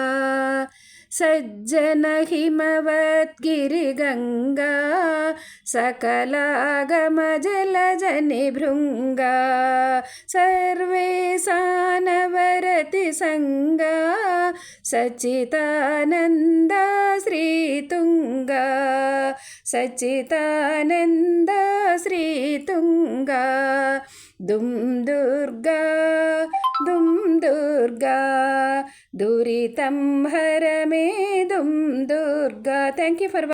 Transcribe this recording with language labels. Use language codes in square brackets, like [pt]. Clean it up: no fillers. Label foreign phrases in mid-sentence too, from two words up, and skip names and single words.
[sa] सज्जन हिमवद्गिरिगङ्गा सकलागमजलजनिभृङ्गा सर्वेशानवरति संगा सच्चिदानन्दा श्रीतुङ्गा सच्चिदानन्दा श्री సంగా దుర్గా దుర్గా దురితం హరమే దుర్గా. [en] thank you for